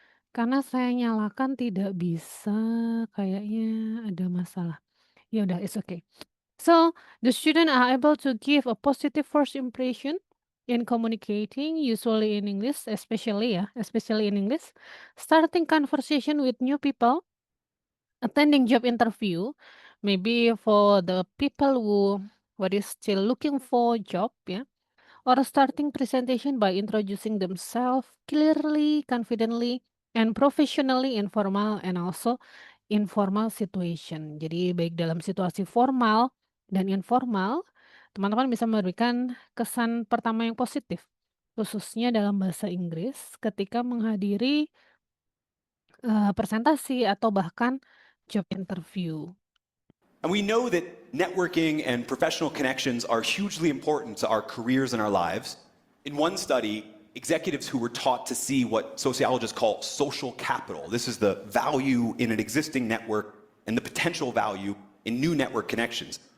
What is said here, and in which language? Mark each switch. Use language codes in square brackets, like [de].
[id] Karena saya nyalakan tidak bisa, kayaknya ada masalah. Ya udah, [en] it's okay. So, the student are able to give a positive first impression in communicating, usually in English, especially in English, starting conversation with new people, attending job interview, maybe for the people who what is still looking for job, ya, or starting presentation by introducing themselves clearly, confidently, and professionally in formal and also informal situation. [id] Jadi baik dalam situasi formal dan informal, teman-teman bisa memberikan kesan pertama yang positif, khususnya dalam bahasa Inggris ketika menghadiri presentasi atau bahkan job interview. [en] And we know that networking and professional connections are hugely important to our careers and our lives. In one study, executives who were taught to see what sociologists call social capital, this is the value in an existing network and the potential value in new network connections.